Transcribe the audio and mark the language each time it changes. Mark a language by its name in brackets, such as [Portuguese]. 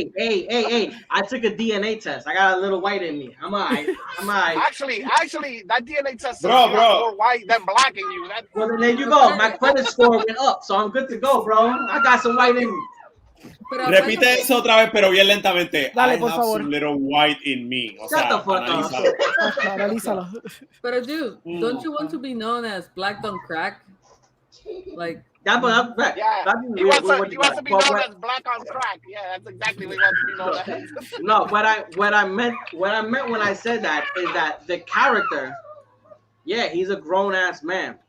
[English] Hey, I took a DNA test. I got a little white in me. I'm alright. Actually, that DNA test says you're more white than black in you. Well, then there you go. My credit score went up, so I'm good to go, bro. I got some white in me. [Spanish] Repite eso otra vez, pero bien lentamente. Dale, [English] I [Spanish] por [English] have [Spanish] favor. [English] some little white in me. [Spanish] O sea, analízalo. [English] Pero dude, don't you want to be known as Black Don't Crack? Like. He wants to be known as black on crack. Yeah, that's exactly what he wants to be known as. No, what I meant when I said that is that the character, yeah, he's a grown ass man.